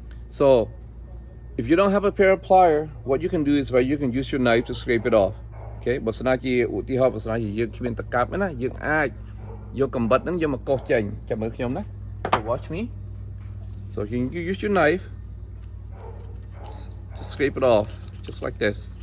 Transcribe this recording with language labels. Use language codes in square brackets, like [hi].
[en] So if you don't have a pair of pliers, what you can do is you can use your knife to scrape it off. [km] Okay, បើស្នាជាឧទាហរណ៍បើស្នាជាយើងគ្មានតកាប់ណាយើងអាចយកកំបិតហ្នឹងយកមកកោសចេញចាំមើលខ្ញុំណា [en] So watch me. So you can use your knife, scrape it off just like this.